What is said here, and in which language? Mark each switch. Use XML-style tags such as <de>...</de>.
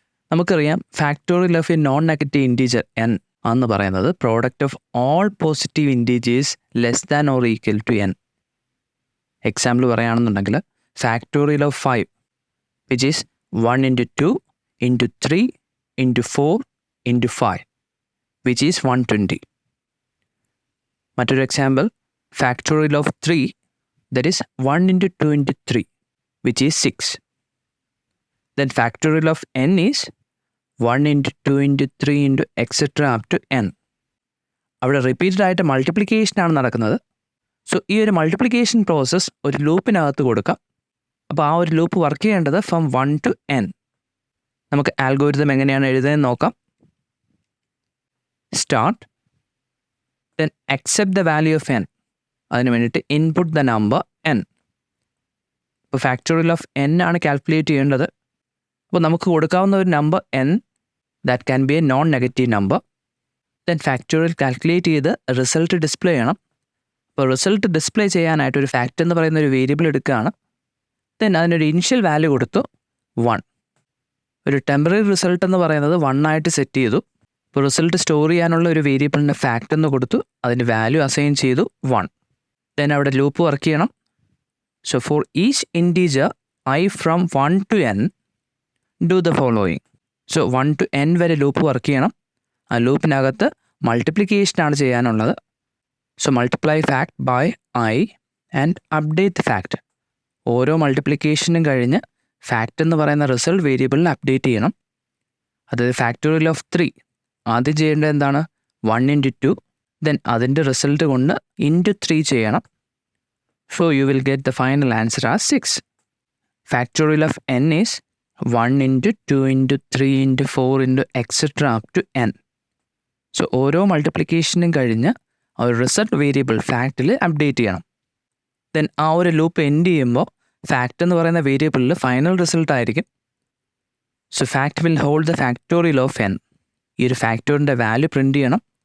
<ml>നമുക്കറിയാം</ml> <en>factorial of a non negative integer n</en> <ml>എന്ന് പറയുന്നത്</ml> <en>Product of all positive integers less than or equal to n. Example</en> <ml>പറയുകയാണെന്നുണ്ടെങ്കിൽ</ml> <en>Factorial of 5 which is 1 into 2 into 3 into 4 into 5 which is 120.</en> <ml>മറ്റൊരു</ml> <en>Example factorial of 3 that is 1 into 2 into 3 which is 6. Then factorial of n is 1 into 2 into 3 into etc. up to n.</en> <ml>അവിടെ repeated ആയിട്ട് multiplication ആണ് നടക്കുന്നത്. So ഈ ഒരു multiplication process ഒരു ലൂപ്പിനകത്ത് കൊടുക്കാം. അപ്പോൾ ആ ഒരു ലൂപ്പ് വർക്ക് ചെയ്യേണ്ടത്</ml> <en>From 1 to n.</en> <ml>നമുക്ക് ആൽഗോരിതം എങ്ങനെയാണ് എഴുതുന്നതെന്ന് നോക്കാം.</ml> <en>Start, then accept the value of n.</en> <ml>അതിന് വേണ്ടിയിട്ട്</ml> <en>Input the number n.</en> <ml>ഇപ്പോൾ ഫാക്ടോറിയൽ ഓഫ് n ആണ് കാൽക്കുലേറ്റ് ചെയ്യേണ്ടത്. അപ്പോൾ നമുക്ക് കൊടുക്കാവുന്ന ഒരു number n</ml> <en>That can be a non negative number.</en> <ml>Then factorial calculate ചെയ്ത് റിസൾട്ട് ഡിസ്പ്ലേ ചെയ്യണം. അപ്പോൾ റിസൾട്ട് ഡിസ്പ്ലേ ചെയ്യാനായിട്ട് ഒരു ഫാക്ട് എന്ന് പറയുന്ന ഒരു വേരിയബിൾ എടുക്കുകയാണ്. ദെൻ അതിനൊരു ഇനിഷ്യൽ വാല്യൂ കൊടുത്തു 1. ഒരു ടെമ്പററി റിസൾട്ട് എന്ന് പറയുന്നത് 1 ആയിട്ട് സെറ്റ് ചെയ്തു. ഇപ്പോൾ റിസൾട്ട് സ്റ്റോർ ചെയ്യാനുള്ള ഒരു വേരിയബിളിന് ഫാക്ട് എന്ന് കൊടുത്തു, അതിന് വാല്യൂ അസൈൻ ചെയ്തു 1. ദെൻ അവിടെ ലൂപ്പ് വർക്ക് ചെയ്യണം.</ml> <en>So for each integer I from 1 to n do the following.</en> <ml>So 1 to n വരെ ലൂപ്പ് വർക്ക് ചെയ്യണം. ആ ലൂപ്പിനകത്ത് മൾട്ടിപ്ലിക്കേഷൻ ആണ് ചെയ്യാനുള്ളത്.</ml> <en>So multiply fact by I and update fact.</en> <ml>ഓരോ മൾട്ടിപ്ലിക്കേഷനും കഴിഞ്ഞ് ഫാക്ട് എന്ന് പറയുന്ന റിസൾട്ട് വേരിയബിളിന് അപ്ഡേറ്റ് ചെയ്യണം. അതായത് ഫാക്ടോറിയൽ ഓഫ് 3 ആദ്യം ചെയ്യേണ്ടത് എന്താണ്? 1 into 2, ദെൻ അതിൻ്റെ റിസൾട്ട് കൊണ്ട് ഇൻറ്റു 3 ചെയ്യണം.</ml> <en>So you will get the final answer as 6. Factorial of n is 1 into 2 into 3 into 4 into etc. up to n.</en> <ml>So ഓരോ മൾട്ടിപ്ലിക്കേഷനും കഴിഞ്ഞ് ആ ഒരു റിസൾട്ട് വേരിയബിൾ ഫാക്റ്റിൽ അപ്ഡേറ്റ് ചെയ്യണം. ദെൻ ആ ഒരു ലൂപ്പ് എൻഡ് ചെയ്യുമ്പോൾ ഫാക്ട് എന്ന് പറയുന്ന വേരിയബിളിൽ ഫൈനൽ റിസൾട്ട് ആയിരിക്കും.</ml> <en>So fact will hold the factorial of n.</en> <ml>ഈ ഒരു ഫാക്ടോറിൻ്റെ വാല്യൂ പ്രിൻറ്റ് ചെയ്യണം.</ml>